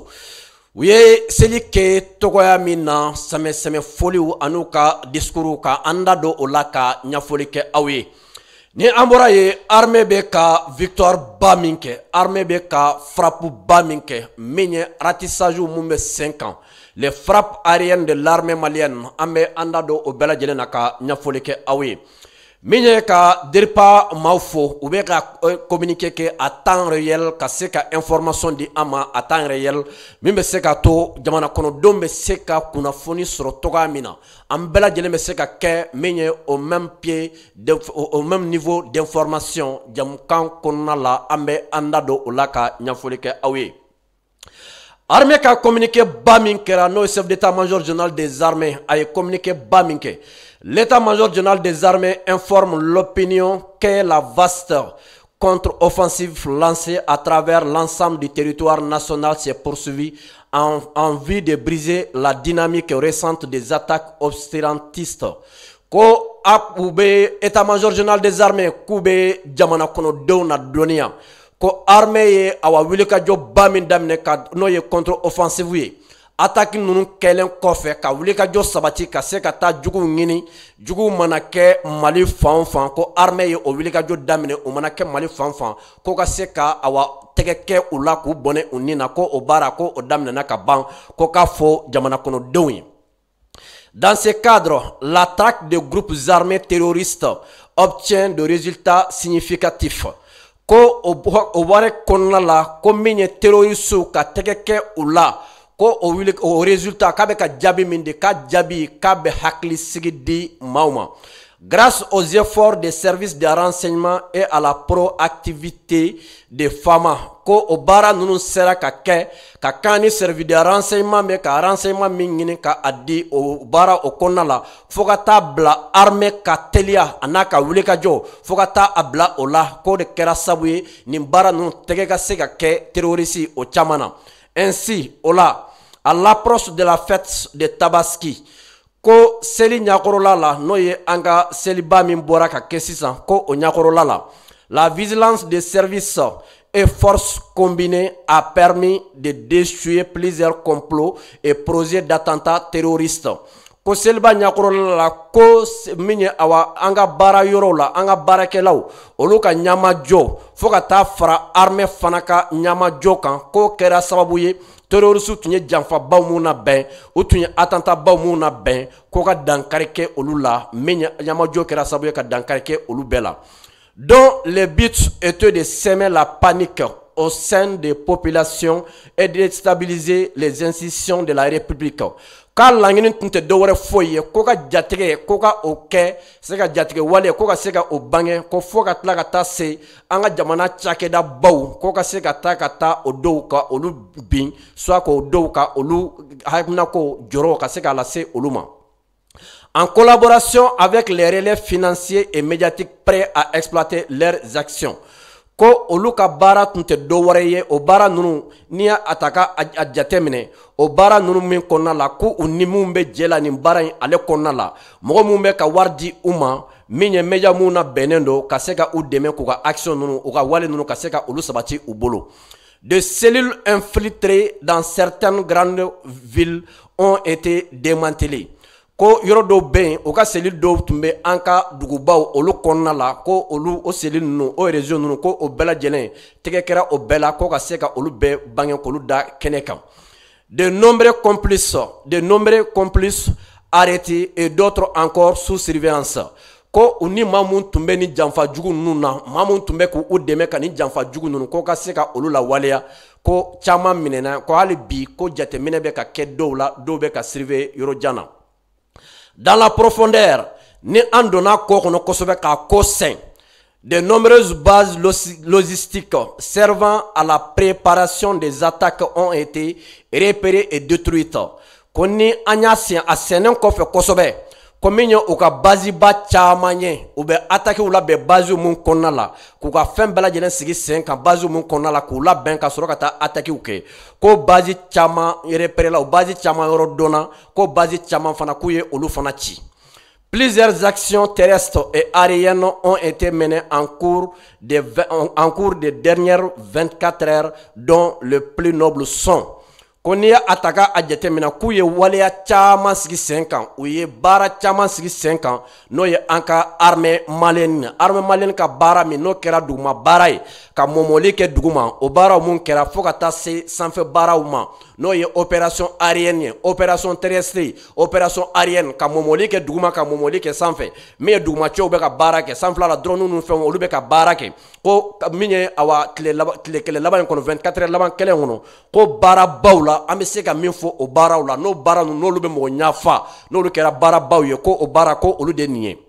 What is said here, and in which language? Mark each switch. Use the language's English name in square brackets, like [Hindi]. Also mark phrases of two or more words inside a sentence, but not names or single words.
[Bambara] U ye seli kɛ tɔgɔya min na sɛmɛ foliw an'u ka discours ka an da don o la ka ɲɛfɔli kɛ aw ye. Ni an bɔra ye armée bɛ ka victoire ba min kɛ, armée bɛ ka frappe ba min kɛ min ye ratissage mun bɛ 5 ans. [French] Les frappes aériennes de l'armée malienne [Bambara] an bɛ an da don o bɛɛ lajɛlen na ka ɲɛfɔli kɛ aw ye. Min ye ka DERPA maaw fo u bɛ ka communiquer kɛ [French] à temps réel [Bambara] ka se ka information di an ma [French] à temps réel [Bambara] min bɛ se ka to jamana kɔnɔdenw bɛ se ka kunnafoni sɔrɔ cogoya min na an bɛɛ lajɛlen bɛ se ka kɛ min ye [French] au même pied au même niveau d'information [Bambara] jamukan kɔnɔna la an bɛ an da don o la ka ɲɛfɔli kɛ aw ye. Armée ka communiqué ba min kɛra n'o [French] chef d'état-major général des armées [Bambara] a ye communiqué ba min kɛ. [French] L'état-major général des armées informe l'opinion que la vaste contre-offensive lancée à travers l'ensemble du territoire national s'est poursuivie en vue de briser la dynamique récente des attaques obscurantistes. [Bambara] Ko u bɛ [French] état-major général des armées [Bambara] k'u bɛ jamana kɔnɔdenw na dɔnniya. Ko armée ye awa wulikajɔ ba min daminɛ ka n'o ye contre-offensive ye. Attaque ninnu kɛlen kɔfɛ ka wulikajɔ sabati ka se ka taa juguw ɲini juguw mana kɛ Mali fan o fan ko armée ye o wulikajɔ daminɛ o mana kɛ Mali fan o fan ko ka se ka awa tɛgɛ kɛ u la k'u bɔnɛ u ni na ko o baara ko o daminɛna ka ban ko k'a fɔ jamana kɔnɔdenw ye. [French] Dans ce cadre, la traque de groupes armés terroristes obtient de résultats significatifs. [Bambara] Ko o wari kɔnɔna la ko min ye terroriste ka tɛgɛ kɛ u la ko o résultat k'a bɛ ka jaabi min di k'a jaabi k'a bɛ hakilisigi di maaw ma. [French] Grâce aux efforts des services de renseignement et à la proactivité des FAMA [Bambara] ko o baara ninnu sera ka kɛ ka kan ni [French] service de renseignement [Bambara] bɛ ka renseignement min ɲini ka a di o baara o kɔnɔna la fo ka taa bila armée ka teliya a n'a ka wulikajɔ fo ka taa a bila o la k'o de kɛra sabu ye nin baara ninnu tɛgɛ ka se ka kɛ terroriste o caman na. Ainsi o la à l'approche de la fête de Tabaski ko seli ɲakɔrɔla la n'o ye an ka seliba min bɔra ka kɛ sisan ko o ɲakɔrɔla la la vigilance des services et forces combinées a permis de déjouer plusieurs complots et projets d'attentats terroristes. Ko seliba ɲakɔrɔla la ko min ye awa an ka baara yɔrɔw la an ka baarakɛlaw olu ka ɲamajɔ fo ka taa fara armée fana ka ɲamajɔ kan ko kɛra sababu ye terroristes tun ye janfabaw mun na bɛn u tun ye attentatbaw mun na bɛn ko ka dankari kɛ olu la min ɲamajɔ kɛra sababu ye ka dankari kɛ olu bɛɛ la. [French] Donc le but était de semer la panique au sein des populations et de déstabiliser les institutions de la République. [Bambara] K'a laɲini tun tɛ dɔwɛrɛ foyi ye ko ka jatigɛ ko ka o kɛ se ka jatigɛ wale ko ka se ka o bange ko fo ka tila ka taa se an ka jamana cakɛda baw ko ka se ka taa o dɔw ka olu bin soit k'o dɔw ka olu hakilinako jɔrɔ ka se k'a lase olu ma. [French] En collaboration avec les relais financiers et médiatiques prêts à exploiter leurs actions. [Bambara] Ko olu ka baara tun tɛ dɔwɛrɛ ye o baara ninnu n'i y'a ta ka a jateminɛ o baara ninnu min kɔnɔna la ko u ni mun bɛ jɛ la nin baara in ale kɔnɔna la mɔgɔ mun bɛ ka wari di u ma min ye média mun na bɛnnen don ka se ka u dɛmɛ k'u ka action ninnu u ka wale ninnu ka se ka olu sabati u bolo. [French] Des cellules infiltrées dans certaines grandes villes ont été démantelées. [Bambara] Ko yɔrɔ dɔw bɛ yen o ka cellule dɔw tun bɛ an ka dugubaw olu kɔnɔna la ko olu o cellule ninnu o réseau ninnu ko o bɛɛ lajɛlen tɛgɛ kɛra o bɛɛ la ko ka se ka olu bɛɛ bange k'olu da kɛnɛ kan. [French] De nombreux complices arrêtés et d'autres encore sous surveillance. [Bambara] Ko u ni maa mun tun bɛ ni janfa jugu ninnu na maa mun tun bɛ k'u dɛmɛ ka ni janfa jugu ninnu ko ka se ka olu la waleya ko caman minɛna ko hali bi ko jateminɛ bɛ ka kɛ dɔw la dɔw bɛ ka surveiller yɔrɔ jan na. [French] Dans la profondeur [Bambara] ni an donna ko kɔnɔ kosɛbɛ k'a ko sɛn. [French] De nombreuses bases logistiques servant à la préparation des attaques ont été repérées et détruites. [Bambara] Koni anya sien a senen kɔfɛ kosɛbɛ ko min ye u ka basiba caman ye u bɛ attaque u la bɛn base mun kɔnɔna la k'u ka fɛn bɛɛ lajɛlen sigi sen kan base mun kɔnɔna la k'u labɛn ka sɔrɔ ka taa attaque kɛ ko base caman repéré la o base caman yɔrɔ dɔnna ko base caman fana k'u ye olu fana ci. [French] Plusieurs actions terrestres et aériennes ont été menées en cours des dernières 24 heures, dont le plus noble sont. [Bambara] Koni ya ataka a jatemina k'u ye waleya caman sigi sen kan u ye baara caman sigi sen kan n'o ye an ka armée malienne ka baara min n'o kɛra duguma baara ye ka mɔmɔli kɛ duguma o baaraw mun kɛra fo ka taa se sanfɛ baaraw ma n'o ye [French] opération aérienne [Bambara] ye [French] opération terrestre opération aérienne [Bambara] ka mɔmɔli kɛ duguma ka mɔmɔli kɛ sanfɛ min ye dugumacɛw bɛ ka baara kɛ sanfɛla la drone ninnu fɛnw olu bɛ ka baara kɛ ko min ye awa tile kelen laban in kɔnɔ 24 heures laban kelen kɔnɔ ko baarabaw la an bɛ se ka min fɔ o baaraw la n'o baara ninnu n'olu bɛ mɔgɔ ɲafa n'olu kɛra baarabaw ye ko o baara ko olu de nin ye.